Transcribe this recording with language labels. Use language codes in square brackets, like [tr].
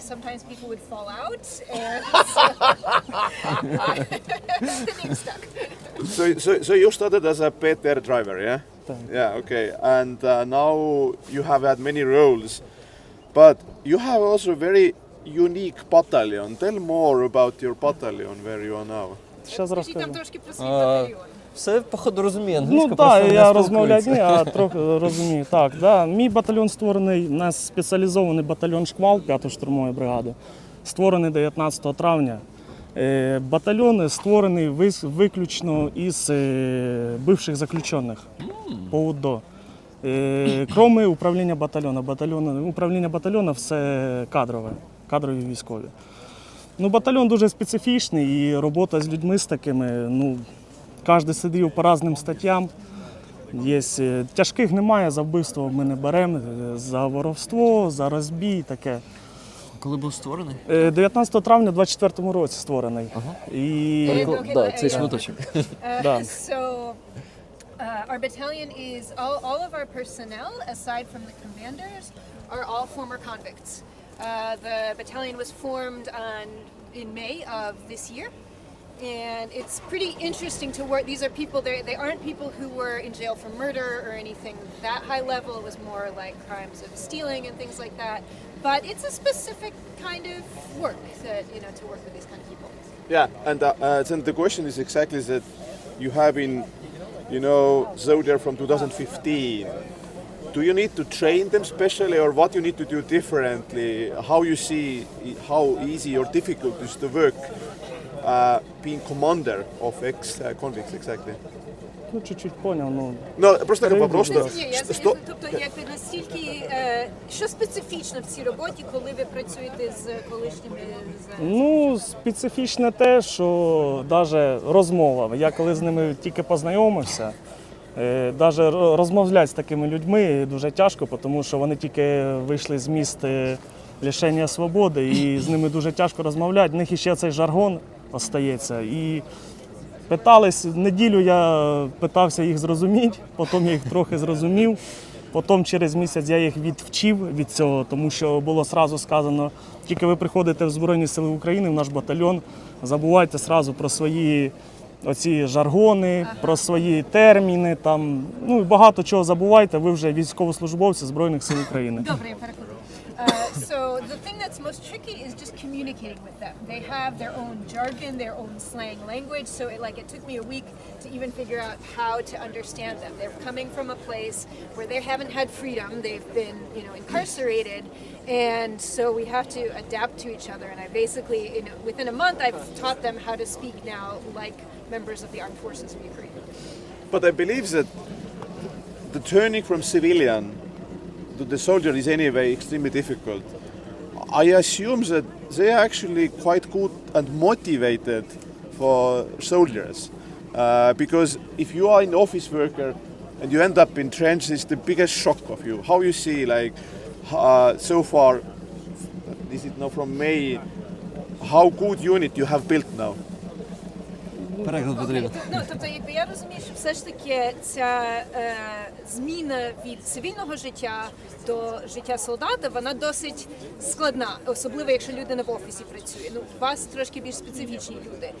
[en] Sometimes people would fall out, and the name stuck. So you started as a PTR driver, yeah? Yeah, okay. And now you have had many roles, but you have also a very unique battalion. Tell more about your battalion, where you are now. [uk] Скажіть нам трошки про свій батальйон. Все, походу, розумію. Ну так, я розмовляю, а трохи розумію. Так, мій батальйон створений, у нас спеціалізований батальйон «Шквал» 5-ї штурмової бригади, створений 19 травня. Батальйон створений виключно із бивших заключених по УДО. Крім управління батальйону. Управління батальйону – все кадрові військові. Ну, батальйон дуже специфічний і робота з людьми з такими, ну, кожен сидів по різним статтям. Тяжких немає, за вбивство ми не беремо, за воровство, за розбій, таке. Коли був створений? 19 травня 24-му році створений. Ага. І... цей шматочок. [en] Our battalion is, all of our personnel, aside from the commanders, are all former convicts. The battalion was formed in May of this year. And it's pretty interesting to work. These are people, they aren't people who were in jail for murder or anything that high level. It was more like crimes of stealing and things like that. But it's a specific kind of work that, you know, to work with these kind of people. Yeah, and then the question is exactly that you have been, you know, soldier from 2015. Do you need to train them specially, or what you need to do differently? How you see how easy or difficult is to work being commander of ex-convicts exactly? [uk] Ну, чуть-чуть поняв, ну... Ну, просто вопрос, що... Тобто, якби настільки, що специфічно в цій роботі, коли ви працюєте з колишніми... Ну, специфічне те, що навіть розмова. Я коли з ними тільки познайомився, навіть розмовляти з такими людьми дуже тяжко, тому що вони тільки вийшли з міст лишення свободи, і з ними дуже тяжко розмовляти. В них ще цей жаргон остається. І питались, неділю я питався їх зрозуміти, потім я їх трохи зрозумів, потім через місяць я їх відвчив від цього, тому що було одразу сказано, тільки ви приходите в Збройні Сили України, в наш батальйон, забувайте одразу про свої оці жаргони, про свої терміни, там, ну і багато чого забувайте, ви вже військовослужбовці Збройних сил України. Добре, я перекладу. [en] So the thing that's most tricky is just communicating with them. They have their own jargon, their own slang language. So it took me a week to even figure out how to understand them. They're coming from a place where they haven't had freedom. They've been, incarcerated, and so we have to adapt to each other. And I basically, within a month, I've taught them how to speak now like members of the armed forces of Ukraine. But I believe that the turning from civilian to the soldier is anyway extremely difficult. I assume that they are actually quite good and motivated for soldiers. Because if you are an office worker and you end up in trenches, it's the biggest shock of you. How you see, so far, this is now from May, how good unit you have built now? [uk] Переклад потрібен. Тобто, якби я розумію, що все ж таки ця зміна від цивільного життя до життя солдата, вона досить складна, особливо якщо людина в офісі працює. Ну, у вас трошки більш специфічні люди.